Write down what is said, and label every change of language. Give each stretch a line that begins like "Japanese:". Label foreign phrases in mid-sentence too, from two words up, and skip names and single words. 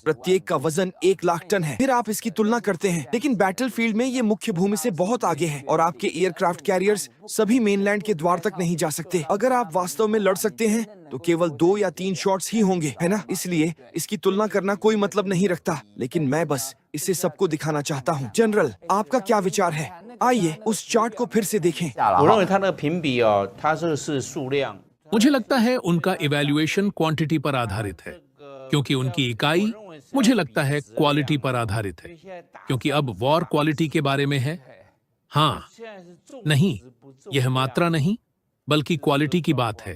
Hindi: प्रत्येक का वजन 1 लाख टन है। फिर आप इसकी तुलना करते हैं, लेकिन बैटलफील्ड में ये मुख्य भूमि से बहुत आगे है और आपके
English: aircraft carriers
Hindi: सभी मेनलैंड के द्वार तक नहीं जा सकते। अगर आप वास्तव में लड़ सकते हैं तो केवल 2 या 3 शॉट्स ही होंगे, है ना? इसलिए इसकी तुलना करना कोई मतलब नहीं रखता, लेकिन मैं बस इसे सबको दिखाना चाहता हूँ। जनरल, आपका क्या विचार है? आइए उस चार्ट को फिर से देखें।
Chinese: 我认为它那个评比哦，它这是数量。
Hindi: मुझे लगता है उनका
English: evaluation quantity
Hindi: पर आधारित है, क्योंकि उनकी इकाई मुझे लगता है क्वालिटी पर आधारित है, क्योंकि अब
English: war quality
Hindi: के बारे में है। हाँ, नहीं, यह मात्रा नहीं बल्कि क्वालिटी की बात है।